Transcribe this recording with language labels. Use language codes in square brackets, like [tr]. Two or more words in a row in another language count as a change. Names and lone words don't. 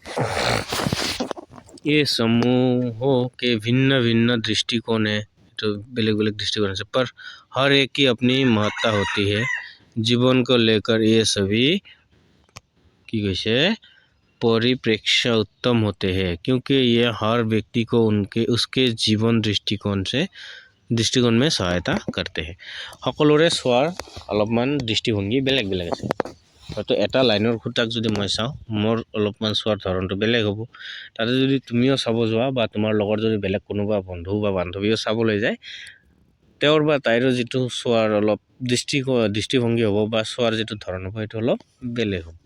[hi] ये समूहों के भिन्न भिन्न दृष्टिकोण है, तो [as] বেলেগ বেলেগ [hi] दृष्टिकोण से, पर हर एक की अपनी महत्ता होती है। जीवन को लेकर ये सभी की कैसे परिप्रेक्ष्य उत्तम होते हैं, क्योंकि ये हर व्यक्ति को उसके जीवन दृष्टिकोण में सहायता करते हैं। [as] সকলোৰে চোৱাৰ অলপমান দৃষ্টিভংগী বেলেগ বেলেগ আছে। হয়তো এটা লাইনৰ খুঁটাক যদি মই চাওঁ, মোৰ অলপমান চোৱাৰ ধৰণটো বেলেগ হ'ব। তাতে যদি তুমিও চাব যোৱা বা তোমাৰ লগত যদি বেলেগ কোনোবা বন্ধু বা বান্ধৱীও চাবলৈ যায়, তেওঁৰ বা তাইৰো যিটো চোৱাৰ অলপ দৃষ্টিভংগী হ'ব বা চোৱাৰ যিটো ধৰণ হ'ব, সেইটো অলপ বেলেগ হ'ব।